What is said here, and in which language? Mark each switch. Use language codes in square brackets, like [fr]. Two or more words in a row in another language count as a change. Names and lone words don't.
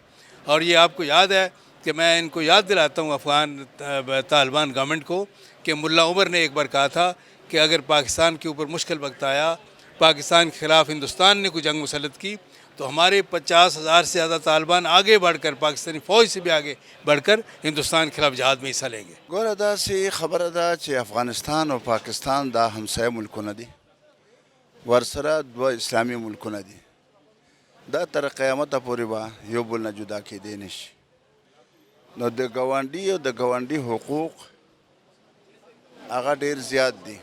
[ur] اور یہ آپ کو یاد ہے کہ میں ان کو یاد دلاتا ہوں افغان طالبان گورنمنٹ کو کہ ملا عمر نے ایک بار کہا تھا کہ اگر پاکستان کے اوپر مشکل وقت آیا، پاکستان کے خلاف ہندوستان نے کوئی جنگ مسلط کی، تو ہمارے 50,000 سے زیادہ طالبان آگے بڑھ کر، پاکستانی فوج سے بھی آگے بڑھ کر ہندوستان کے خلاف جہاد میں حصہ لیں گے. [ps] ګوره داسې خبره ده چې افغانستان او پاکستان دا همسایه ملکونه دي، ورسره دوه اسلامي ملکونه دي. دا تر قیامته پورې به یو بل نه جدا کېدی نشي. نو د ګاونډي او د ګاونډي حقوق هغه ډېر زیات دي.